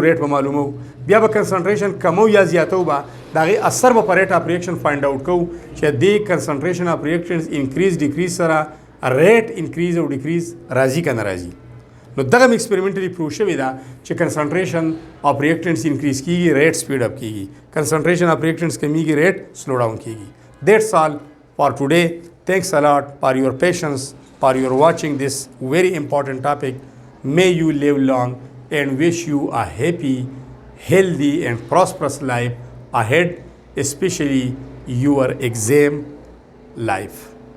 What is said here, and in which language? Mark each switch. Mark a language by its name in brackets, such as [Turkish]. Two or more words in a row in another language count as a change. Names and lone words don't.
[Pashto] ریټ به معلومو بیا به کنسنټریشن کمو یا زیاتو به د هغې اثر به په [English] rate of reaction find out [Pashto] کوو چې دې کنسنټریشن [English] of reactions increase decrease [Pashto] سره [English] rate increase [Pashto] او ډیکریز راځي که نه راځي نو دغه [English] experimentally proof [Pashto] شوې ده چې [English] concentration of reactants increase کیږي rate speed up کیږي concentration of reactants کمیږي rate slow down کیږي that's all for today thanks a lot for your patience for your watching this very important topic may you live long and wish you a happy healthy and prosperous life ahead, especially your exam life.